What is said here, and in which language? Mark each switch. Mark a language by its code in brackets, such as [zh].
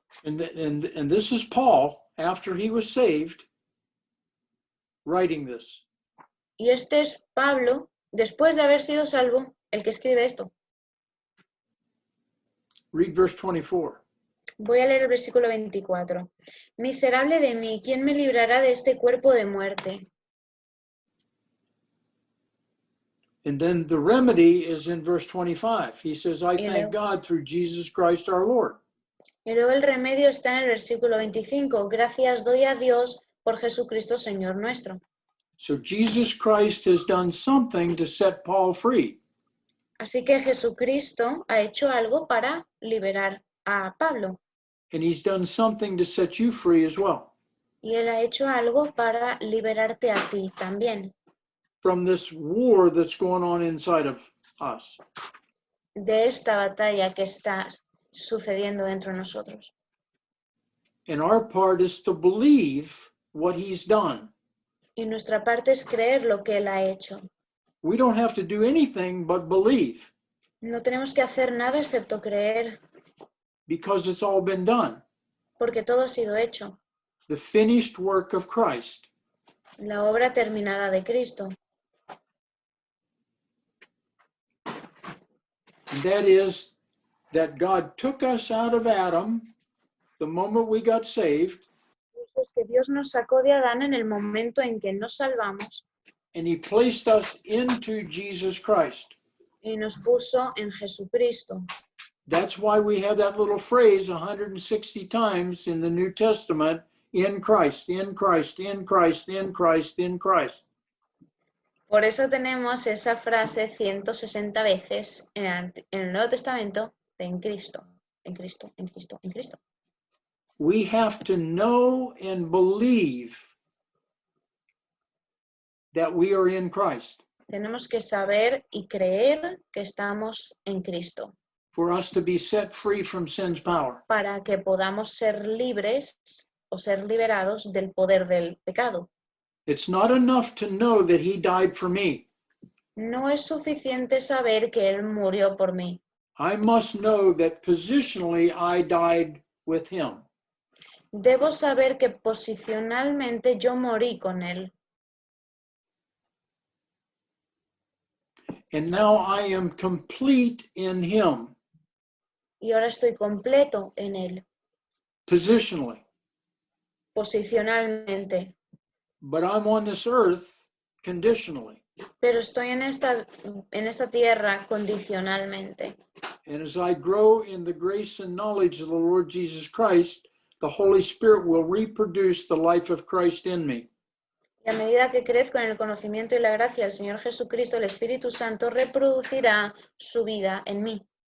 [en] And this is Paul, after he was saved, writing this. [es] Y este es Pablo, después de haber sido salvo, el que escribe esto. [en] Read verse 24. [es] Voy a leer el versículo 24. Miserable de mí, ¿quién me librará de este cuerpo de muerte? [en] And then the remedy is in verse 25. He says, I thank God through Jesus Christ our Lord. [es] Y luego el remedio está en el versículo 25. Gracias doy a Dios por Jesucristo, Señor nuestro. [en] So Jesus Christ has done something to set Paul free. [es] Así que Jesucristo ha hecho algo para liberar a Pablo. [en] And he's done something to set you free as well. [es] Y él ha hecho algo para liberarte a ti también. [en] From this war that's going on inside of us. [es] De esta batalla que está sucediendo dentro de nosotros. [en] And our part is to believe what he's done. [es] Y nuestra parte es creer lo que Él ha hecho. [en] We don't have to do anything but believe [es] No tenemos que hacer nada excepto creer, [en] because it's all been done. [es] porque todo ha sido hecho. [en] The finished work of Christ. [es] La obra terminada de Cristo. [en] And that is that God took us out of Adam the moment we got saved, [es] Eso es que Dios nos sacó de Adán en el momento en que nos salvamos [en] and he placed us into Jesus Christ. [es] y nos puso en Jesucristo. [en] That's why we have that little phrase 160 times in the New Testament, in Christ, in Christ, in Christ, in Christ, in Christ. [es] Por eso tenemos esa frase 160 veces en el Nuevo Testamento de en Cristo, en Cristo, en Cristo, en Cristo. [en] We have to know and believe that we are in Christ [es] Tenemos que saber y creer que estamos en Cristo [en] for us to be set free from sin's power. [es] para que podamos ser libres o ser liberados del poder del pecado. [en] It's not enough to know that he died for me. [es] No es suficiente saber que Él murió por mí. [en] I must know that positionally I died with him. [es] Debo saber que posicionalmente yo morí con Él. [en] And now I am complete in him, [es] Y ahora estoy completo en Él, [en] positionally. [es] posicionalmente. [en] But I'm on this earth conditionally. [es] Pero estoy en esta tierra condicionalmente. [en] And as I grow in the grace and knowledge of the Lord Jesus Christ, the Holy Spirit will reproduce the life of Christ in me. [es] Y a medida que crezco en el conocimiento y la gracia del Señor Jesucristo, el Espíritu Santo reproducirá su vida en mí.